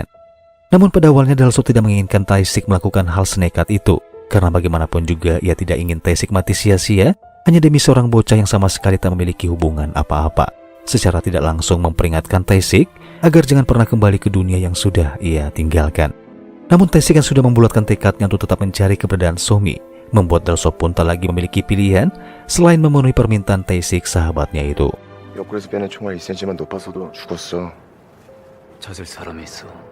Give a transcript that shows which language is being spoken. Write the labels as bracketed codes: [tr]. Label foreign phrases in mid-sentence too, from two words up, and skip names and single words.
[id] Namun pada awalnya Dalso tidak menginginkan Tae-sik melakukan hal senekat itu, karena bagaimanapun juga ia tidak ingin Tae-sik mati sia-sia hanya demi seorang bocah yang sama sekali tak memiliki hubungan apa-apa. Secara tidak langsung memperingatkan Tae-sik agar jangan pernah kembali ke dunia yang sudah ia tinggalkan. Namun Tae-sik kan sudah membulatkan tekadnya untuk tetap mencari keberadaan Somi, membuat Dalso pun tak lagi memiliki pilihan selain memenuhi permintaan Tae-sik sahabatnya itu. [ko] 옆구리에서 빼낸 총알 2cm만 높았어도 죽었어. 찾을 사람이 있어.